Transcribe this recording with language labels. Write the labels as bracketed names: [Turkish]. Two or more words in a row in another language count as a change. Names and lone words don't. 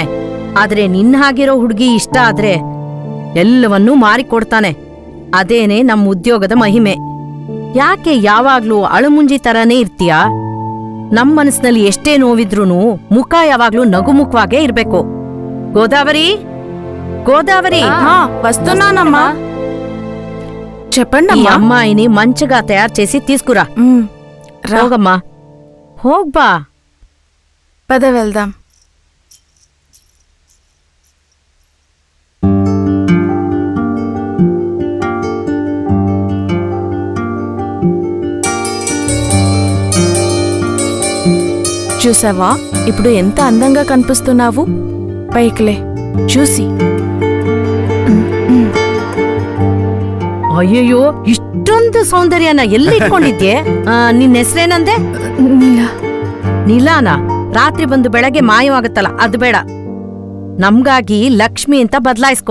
[Kannada] ಆದ್ರೆ ನಿನ್ನ ಹಾಗಿರೋ ಹುಡುಗಿ ಇಷ್ಟ ಆದ್ರೆ ಎಲ್ಲವನ್ನೂ ಮಾರಿಕೊಡ್ತಾನೆ. ಅದೇನೆ ನಮ್ಮ ಉದ್ಯೋಗದ ಮಹಿಮೆ. ಯಾಕೆ ಯಾವಾಗ್ಲೂ ಅಳುಮುಂಜಿ ತರಾನೇ ಇರ್ತೀಯಾ? ನಮ್ ಮನಸ್ಸಿನಲ್ಲಿ ಎಷ್ಟೇ ನೋವಿದ್ರೂನು ಮುಖ ಯಾವಾಗ್ಲೂ ನಗುಮುಖವಾಗೇ ಇರ್ಬೇಕು. ಗೋದಾವರಿ, [Telugu] వస్తున్నానమ్మ. చెప్పండి ఈ అమ్మాయిని మంచిగా తయారు చేసి తీసుకురా. [Kannada] ಹೋಗಮ್ಮ, ಹೋಗ್ಬಾ. [Telugu] పద వెళ్దాం. చూసావా, ఇప్పుడు ఎంత అందంగా కనిపిస్తున్నావు. పైకిలే చూసి. [Kannada] ಅಯ್ಯಯ್ಯೋ, ಇಷ್ಟೊಂದು ಸೌಂದರ್ಯನ ಎಲ್ಲಿ ಇಟ್ಕೊಂಡಿದ್ಯೆ? ನಿನ್ನ ಹೆಸರೇನಂದೆ? ನೀಲಾನ? ರಾತ್ರಿ ಬಂದು ಬೆಳಗ್ಗೆ ಮಾಯವಾಗತ್ತಲ್ಲ, ಅದು ಬೇಡ. ನಮ್ಗಾಗಿ ಲಕ್ಷ್ಮಿ ಅಂತ ಬದಲಾಯಿಸ್ಕೋ.